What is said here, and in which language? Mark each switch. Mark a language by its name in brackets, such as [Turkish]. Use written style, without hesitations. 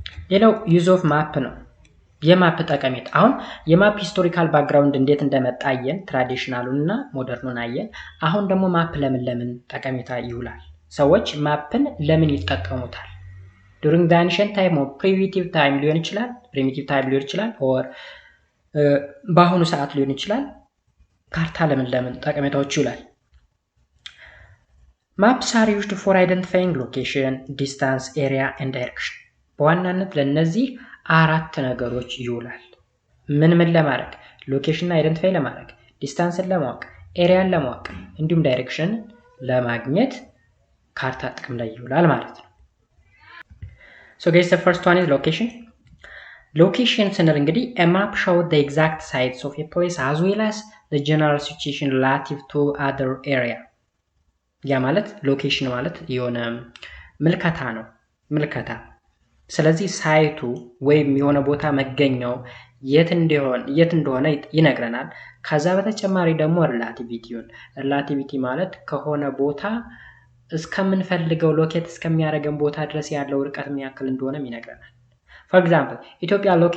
[Amharic] ሌላው ዩዝ ኦፍ ማፕ ነው። የማፕ ጠቀሜታ አሁን የማፕ ሂስቶሪካል ባክግራውንድ እንዴት እንደመጣ አየን፣ ትራዲሽናሉን እና ሞደርኑን አየን። አሁን ደግሞ ማፕ ለምን ጠቀሜታ ይውላል? ሰዎች ማፕን ለምን ይጠቀሙታል? [English] during the ancient time or primitive time [Amharic] ሊሆን ይችላል or በአሁኑ ሰዓት ሊሆን ይችላል። ካርታ ለምን ጠቀሜታዎች ይውላል? [English] Maps are used for identifying location, distance, area and direction. [Amharic] በዋናነት ለነዚህ 4 ነገሮች ይውላል። ምን ለማድረግ? ሎኬሽን አይደንቲፋይ ለማድረግ፣ ዲስታንስን ለማወቅ፣ ኤሪያን ለማወቅ እንዲሁም ዳይሬክሽን ለማግኘት ካርታ ጥቅም ላይ ይውላል ማለት ነው። [English] So guys, the first one is location. Location [Amharic] ስንል እንግዲህ [English] a map shows the exact sites of a place as well as the general situation relative to other area. [Amharic] ያ ማለት ሎኬሽን ማለት የሆነ ምልከታ ነው። ምልከታ ስለዚህ ሳይቱ ወይም የሆነ ቦታ መገኛው የት እንደሆነ ይነግረናል። ከዛ በተጨማሪ ደግሞ ሪላቲቪቲ ማለት ከሆነ ቦታ እስከምንፈልገው ሎኬት እስከሚያደርገን ቦታ ድረስ ያለው ርቀት ምን ያክል እንደሆነም ይነግረናል። [English] For example, [Amharic] Ethiopia